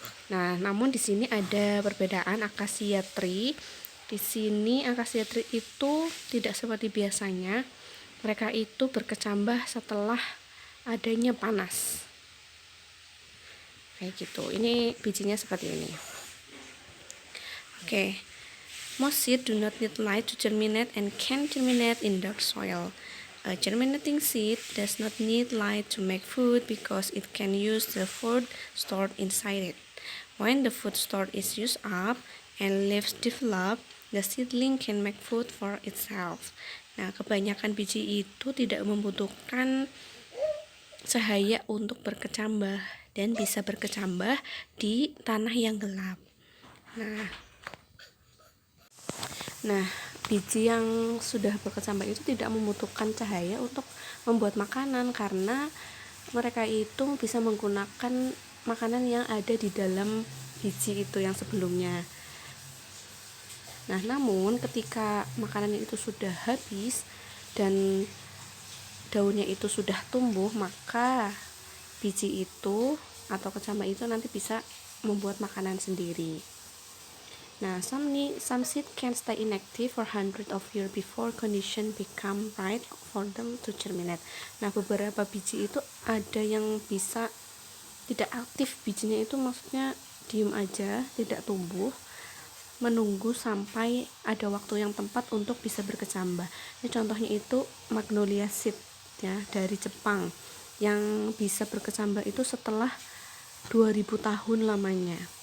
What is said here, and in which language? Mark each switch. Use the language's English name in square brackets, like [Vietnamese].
[Indonesian] Nah, namun di sini ada perbedaan akasia tree. Di sini akasia tree itu tidak seperti biasanya. Mereka itu berkecambah setelah adanya panas. Kayak gitu. Ini bijinya seperti ini. Oke. [English] Most seeds do not need light to germinate and can germinate in dark soil. A germinating seed does not need light to make food because it can use the food stored inside it. When the food stored is used up and leaves develop, the seedling can make food for itself. [Indonesian] Nah, kebanyakan biji itu tidak membutuhkan cahaya untuk berkecambah dan bisa berkecambah di tanah yang gelap. Nah, biji yang sudah berkecambah itu tidak membutuhkan cahaya untuk membuat makanan karena mereka itu bisa menggunakan makanan yang ada di dalam biji itu yang sebelumnya. Nah, namun ketika makanan itu sudah habis dan daunnya itu sudah tumbuh, maka biji itu atau kecambah itu nanti bisa membuat makanan sendiri. [English] Nah, some seed can stay inactive for hundreds of years before condition become right for them to germinate. [Indonesian] Nah, beberapa biji itu ada yang bisa tidak aktif, bijinya itu maksudnya diem aja, tidak tumbuh, menunggu sampai ada waktu yang tepat untuk bisa berkecambah. Ini contohnya itu magnolia seed ya dari Jepang yang bisa berkecambah itu setelah 2000 tahun lamanya.